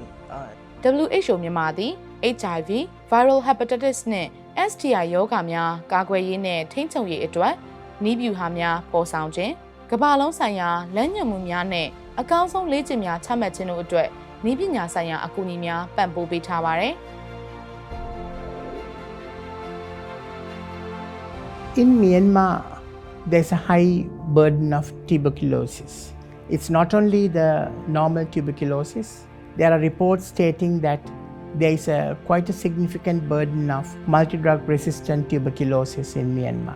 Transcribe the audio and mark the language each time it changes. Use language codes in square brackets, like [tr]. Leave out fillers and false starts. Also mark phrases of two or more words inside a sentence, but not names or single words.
[my] WHO မြန်မာသည် HIV, Viral Hepatitis နှင့် STI ရောဂါများကာကွယ်ရေးနှင့်ထိန်းချုပ်ရေးအတွက်နည်းဗျူဟာများပေါ်ဆောင်ခြင်းကမ္ဘာလုံးဆိုင်ရာလမ်းညွှန်မှုများနှင့်အကောင်းဆုံးလေ့ကျင့်များချမှတ်ခြင်းတို့အတွက်နည်းပညာဆိုင်ရာအကူအညီများပံ့ပိုးပေးထားပါတယ်။ [en] In Myanmar, there's a high burden of tuberculosis. It's not only the normal tuberculosis. There are reports stating that there is quite a significant burden of multi-drug resistant tuberculosis in Myanmar.